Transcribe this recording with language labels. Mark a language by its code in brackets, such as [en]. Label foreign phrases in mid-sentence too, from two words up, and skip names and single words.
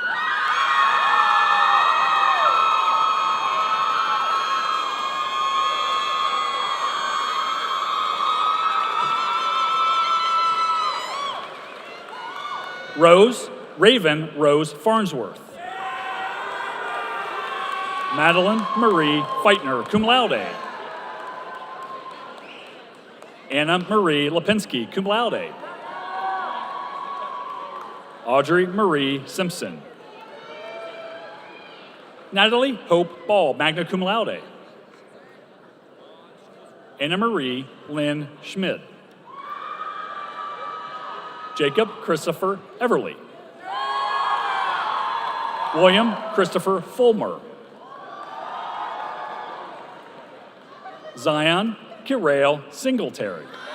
[en] Raven Rose Farnsworth. Madeline Marie Feitner, [la] cum laude. [en] Anna Marie Lipinski, [la] cum laude. [en] Audrey Marie Simpson. Natalie Hope Ball, [la] magna cum laude. [en] Anna Marie Lynn Schmid. Jacob Christopher Everly. William Christopher Fulmer. Zion Kirail Singletary.